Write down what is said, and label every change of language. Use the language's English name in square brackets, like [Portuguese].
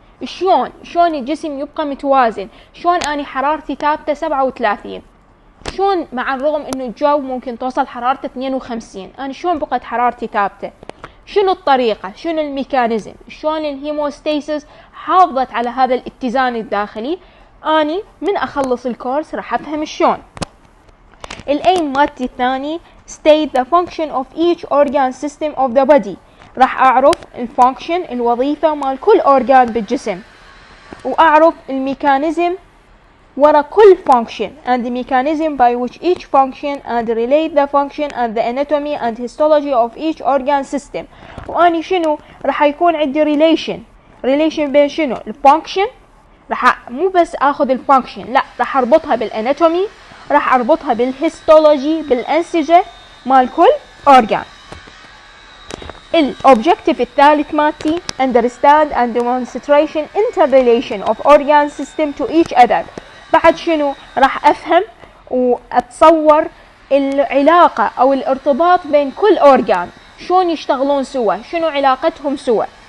[Arabic] شلون الجسم يبقى متوازن، شلون اني حرارتي ثابته 37، شلون مع الرغم انه الجو ممكن توصل حرارته 52 انا شلون بقت حرارتي ثابته، شنو الطريقه، شنو الميكانيزم، شلون الهيموستاسيس حافظت على هذا الاتزان الداخلي. اني من اخلص الكورس راح افهم شلون. الايم مالتي الثاني [English] state the function of each organ system of the body، [Arabic] راح أعرف الفانكشن الوظيفة مال كل أورجان بالجسم، وأعرف الميكانيزم ورا كل [English] function and the mechanism by which each function and relate the function and the anatomy and histology of each organ system. [Arabic] وأني شنو راح يكون عندي relation بين شنو الفانكشن، راح مو بس أخذ الفانكشن، لا راح أربطها بالاناتومي، راح أربطها بالهيستولوجي، بالأنسجة مال كل أورجان. الأوبجكتيف الثالث مالتي [English] understand and demonstration interrelation of organ system to each other. [Arabic] بعد شنو راح أفهم وأتصور العلاقة أو الارتباط بين كل أورجان، شلون يشتغلون سوا، شنو علاقتهم سوا.